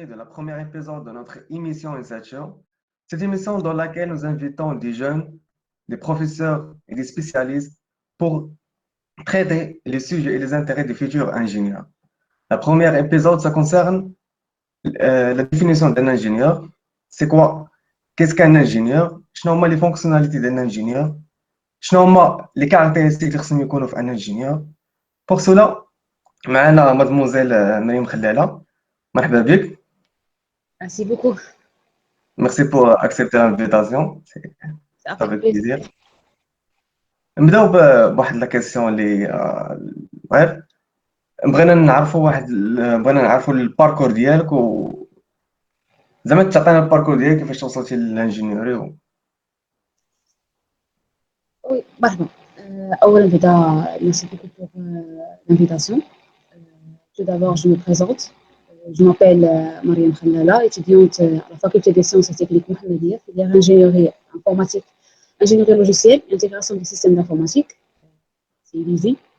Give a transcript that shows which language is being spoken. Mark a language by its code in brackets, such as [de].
[fr] premier épisode de notre émission Insight. Cette émission dans laquelle nous invitons des jeunes, des professeurs et des spécialistes pour traiter les sujets et les intérêts des futurs ingénieurs. Le premier épisode, ça concerne la définition d'un ingénieur. C'est quoi? Qu'est-ce qu'un ingénieur? [ar] شنو هما [fr] les fonctionnalités d'un ingénieur? [ar] شنو هما [fr] les caractéristiques [ar] اللي خصهم يكونوا في [fr] un ingénieur? Pour cela, [ar] معنا [fr] mademoiselle مريم خلالة. [ar] مرحبا بك. [fr] Merci beaucoup. Merci pour accepter l'invitation. C'est Ça fait avec plaisir. plaisir. [ar] نبداو بواحد لا كيسيون اللي غير بغينا نعرفوا الباركور ديالك زعما تعطينا الباركور ديالك كيفاش وصلتي للانجينيوري [fr] Oui, pardon. [ar] أولاً [fr] merci beaucoup pour l'invitation. Tout d'abord, je me présente. Je m'appelle Mariam Khalala, étudiante à la faculté des sciences et techniques Mohammedia, filière ingénierie informatique, ingénierie logicielle, intégration des systèmes d'informatique. C'est ILISI.